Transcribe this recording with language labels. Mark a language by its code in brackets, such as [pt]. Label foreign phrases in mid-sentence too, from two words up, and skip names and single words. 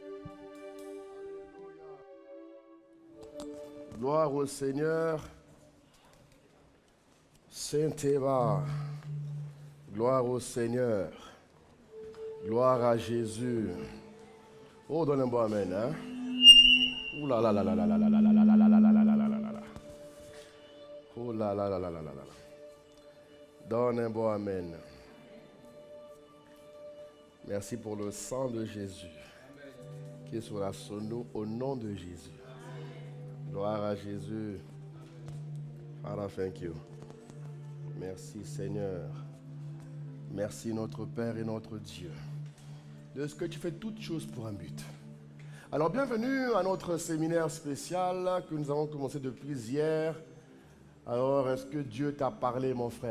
[fr] Gloire au Seigneur. Saint-Éva. Gloire au Seigneur. Gloire à Jésus. Oh, donne un bon amen, hein? Ouh là là là là là là là là là là là là là là là là. Oh là là là là là là là. Donne un bon amen. Merci pour le sang de Jésus qui est sur la sono au nom de Jésus. Gloire à Jésus. [en] Father, thank you. [fr] Merci Seigneur. Merci notre Père et notre Dieu. De ce que tu fais toutes choses pour un but. Alors bienvenue à notre séminaire spécial que nous avons commencé depuis hier. Alors est-ce que Dieu t'a parlé mon frère?